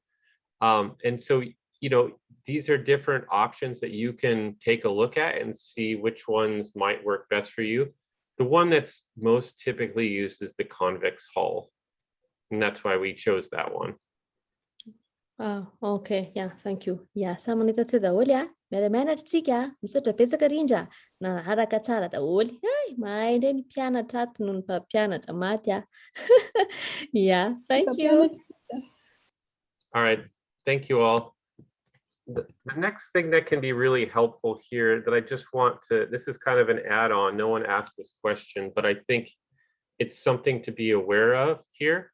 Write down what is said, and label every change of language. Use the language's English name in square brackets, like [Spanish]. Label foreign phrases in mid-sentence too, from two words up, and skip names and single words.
[English] And so, these are different options that you can take a look at and see which ones might work best for you. The one that's most typically used is the convex hull, and that's why we chose that one. Okay, yeah, thank you. [Malagasy] Yeah, samana tatsy daholo miara-mianatra tsika, misaotra betsaka rindra, naraka tsara daholo. Mahay indray ny mpianatra ato noho ny mpampianatra maty. [English] Yeah, thank you. All right, thank you all. the next thing that can be really helpful here that I just want to, this is kind of an add-on. No one asked this question, but I think it's something to be aware of here.